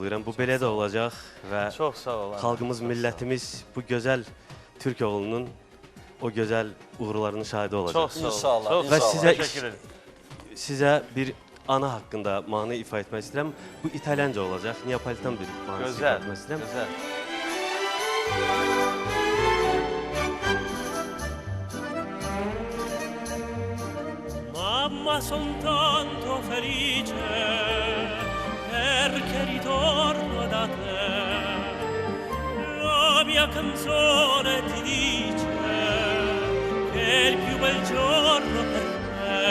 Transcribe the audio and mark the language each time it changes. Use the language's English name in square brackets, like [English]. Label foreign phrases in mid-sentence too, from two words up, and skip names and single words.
[Azerbaijani] Bu belə də olacaq və xalqımız, millətimiz bu gözəl Türk oğlunun o gözəl uğurlarının şahidi olacaq. Çox sağ olun. Və sizə bir ana haqqında mahnı ifa etmək istəyirəm. Bu İtalyanca olacaq. Neapolitan bir mahnı ifa etmək istəyirəm. Gözəl. [Italian] Mamma ma son tanto felice perché ritorno da te. La mia canzone ti dice che è il più bel giorno per me.